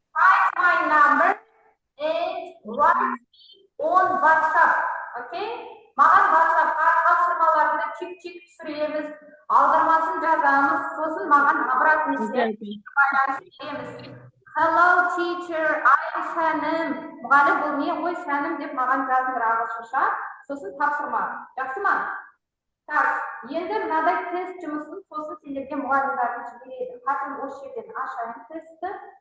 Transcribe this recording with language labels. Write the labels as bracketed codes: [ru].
[en] Write my number and write me on WhatsApp. Okay? [kk] Маған WhatsApp-қа тапсырмаларды чек-чек түсіреміз, аудармасын жазамыз, сосын маған [ru] обратный связь [kk] береміз. [en] Hello teacher, I'm Сәнім. [kk] Мұғалім бұл не ғой Сәнім деп маған жазыңдар ағылшынша, сосын тапсырма. Жақсы ма? Так, енді мынадай тест жұмысын сосын сендерге мұғалімдерді жібереді. Қазір осы жерден ашайын тестті.